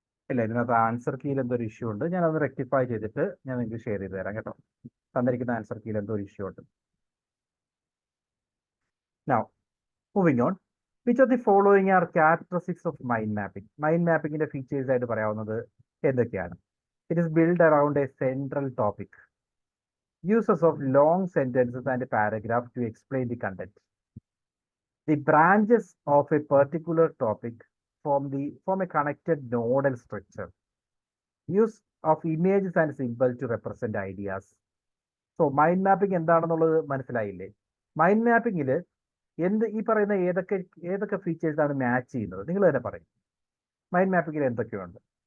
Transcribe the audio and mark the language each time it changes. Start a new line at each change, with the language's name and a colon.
Malayalam: ഇല്ല, ഇതിനകത്ത് ആൻസർ കീയിൽ എന്തോ ഒരു ഇഷ്യൂ ഉണ്ട്. ഞാൻ അത് റെക്ടിഫൈ ചെയ്തിട്ട് ഞാൻ നിങ്ങൾക്ക് ഷെയർ ചെയ്ത് തരാം കേട്ടോ. തന്നിരിക്കുന്ന ആൻസർ കീയിൽ എന്തോ ഒരു ഇഷ്യൂ ഉണ്ട്.
English: Now, moving on. Which of the following are characteristics of mind mapping?
Malayalam: Mind mapping ന്റെ ഫീച്ചേഴ്സ് ആയിട്ട് പറയാവുന്നത് എന്തൊക്കെയാണ്?
English: It is built around a central topic. Uses of long sentences and a paragraph to explain the content. The branches of a particular topic form a connected nodal structure. Use of images and symbols to represent ideas. So mind mapping
Malayalam: എന്താണെന്നുള്ളത് മനസ്സിലായില്ലേ? Mind മാപ്പിംഗിൽ ഈ പറയുന്ന ഏതൊക്കെ features ആണ് match ചെയ്യുന്നത്? നിങ്ങൾ തന്നെ പറയും. മൈൻഡ് മാപ്പിംഗിൽ എന്തൊക്കെയുണ്ട്?